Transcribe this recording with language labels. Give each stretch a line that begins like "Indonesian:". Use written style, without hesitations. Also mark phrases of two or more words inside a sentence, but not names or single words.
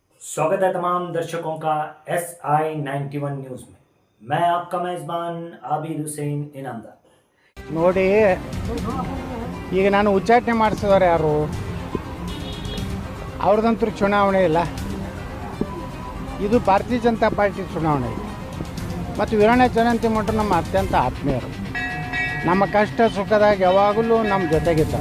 Hindi: स्वागत है तमाम दर्शकों का SI91 न्यूज़ में। मैं आपका मेज़बान आबिद हुसैन इनामदार।
Kannada: ನೋಡಿ ಈಗ ನಾನು ಉಚ್ಚಾಟನೆ ಮಾಡಿಸಿದವರು ಯಾರು? ಅವ್ರದಂತೂ ಚುನಾವಣೆ ಇಲ್ಲ. ಇದು ಭಾರತೀಯ ಜನತಾ ಪಾರ್ಟಿ ಚುನಾವಣೆ. ಮತ್ತು ವೀರಣ್ಣ ಚರಂತಿಮಠರು ನಮ್ಮ ಅತ್ಯಂತ ಆತ್ಮೀಯರು. ನಮ್ಮ ಕಷ್ಟ ಸುಖದಾಗ ಯಾವಾಗಲೂ ನಮ್ಮ ಜೊತೆಗಿದ್ದ.